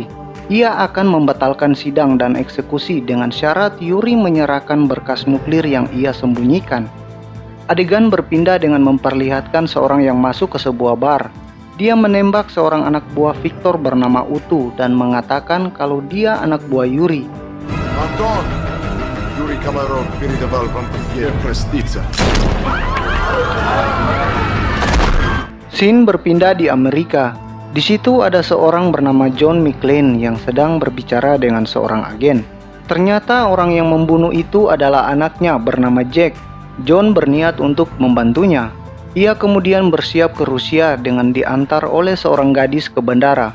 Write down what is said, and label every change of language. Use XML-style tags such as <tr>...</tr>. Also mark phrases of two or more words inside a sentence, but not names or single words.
<id>Ia akan membatalkan sidang dan eksekusi dengan syarat Yuri menyerahkan berkas nuklir yang ia sembunyikan. Adegan berpindah dengan memperlihatkan seorang yang masuk ke sebuah bar. Dia menembak seorang anak buah Viktor bernama Utu dan mengatakan kalau dia anak buah Yuri.</id> <ru>Anton, Yuri Komarov передавал вам привет, проститься.</ru> <id>Scene berpindah di Amerika. Di situ ada seorang bernama John McClane yang sedang berbicara dengan seorang agen. Ternyata orang yang membunuh itu adalah anaknya bernama Jack. John berniat untuk membantunya. Ia kemudian bersiap ke Rusia dengan diantar oleh seorang gadis ke bandara.</id>